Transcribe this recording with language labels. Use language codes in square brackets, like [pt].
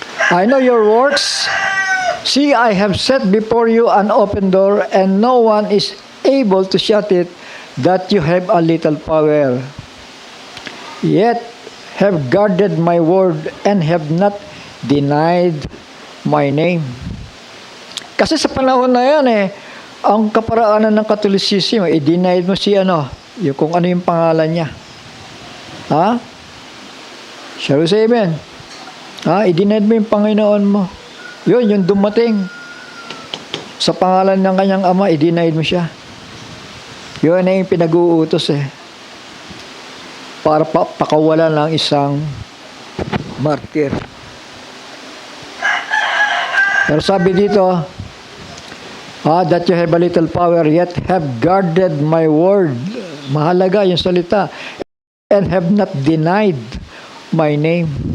[en] I know your works. See, I have set before you an open door, and no one is able to shut it, that you have a little power. Yet have guarded my word and have not denied my name. [tl] Kasi sa panahon na yan ang kaparaanan ng Catholicism, i-denied mo si yung kung ano yung pangalan niya. [en] Shall we say amen? [tl] I-denied mo yung Panginoon mo. Yun, yung dumating sa pangalan ng kanyang ama, i-denied mo siya. Yun na yung pinag-uutos para pakawalan ng isang martir. Pero sabi dito, [en] that you have a little power, yet have guarded my word. [tl] Mahalaga yung salita. [en] And have not denied my name.